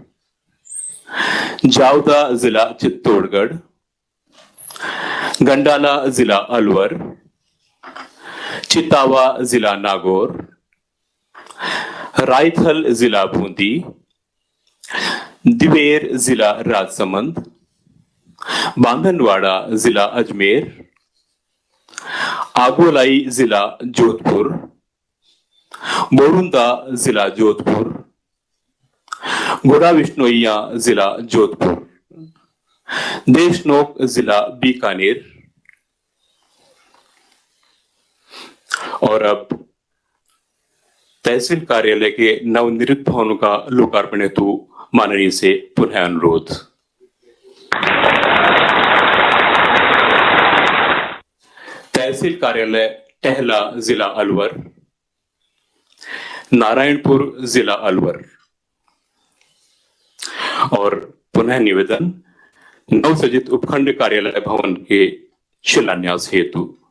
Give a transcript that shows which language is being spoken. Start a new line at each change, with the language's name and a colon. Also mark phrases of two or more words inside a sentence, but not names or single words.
Hindi: जावदा जिला चित्तौड़गढ़, गंडाला जिला अलवर, चितावा जिला नागौर, रायथल जिला बूंदी, दिवेर जिला राजसमंद, बांधनवाड़ा जिला अजमेर, आगोलाई जिला जोधपुर, बोरुंदा जिला जोधपुर, गोड़ा विश्नोइया जिला जोधपुर, देशनोक जिला बीकानेर और अब तहसील कार्यालय के नवनिर्मित भवनों का लोकार्पण हेतु माननीय से पुनः अनुरोध। तहसील कार्यालय टहला जिला अलवर, नारायणपुर जिला अलवर और पुनः निवेदन नवसृजित उपखंड कार्यालय भवन के शिलान्यास हेतु।